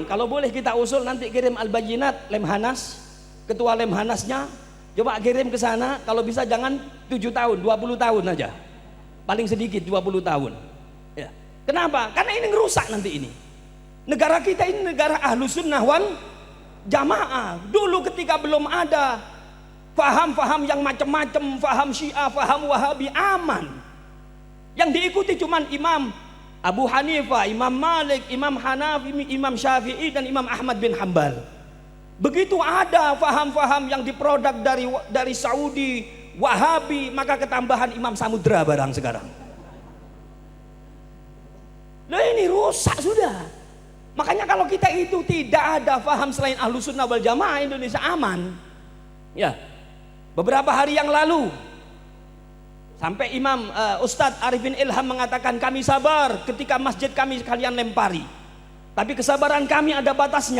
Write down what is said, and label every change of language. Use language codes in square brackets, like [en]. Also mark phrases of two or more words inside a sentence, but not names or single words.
[id] Kalau boleh kita usul nanti kirim Al-Bayyinat Lemhanas, ketua Lemhanasnya coba kirim ke sana. Kalau bisa jangan 7 tahun, 20 tahun aja, paling sedikit 20 tahun ya. Kenapa? Karena ini ngerusak nanti ini. Negara kita ini negara [ar] Ahlus Sunnah wal Jamaah. [id] Dulu ketika belum ada faham-faham yang macam-macam, faham Syiah, faham Wahabi, aman. Yang diikuti cuman Imam Abu Hanifah, Imam Malik, Imam Hanafi, Imam Syafi'i dan Imam Ahmad bin Hambal. Begitu ada faham-faham yang diproduk dari Saudi, Wahabi, maka ketambahan Imam Samudra barang sekarang. Nah ini rusak sudah. Makanya kalau kita itu tidak ada faham selain [ar] Ahlus Sunnah wal Jamaah, [id] Indonesia aman. Ya, beberapa hari yang lalu sampai Imam Ustadz Arifin Ilham mengatakan kami sabar ketika masjid kami kalian lempari, tapi kesabaran kami ada batasnya.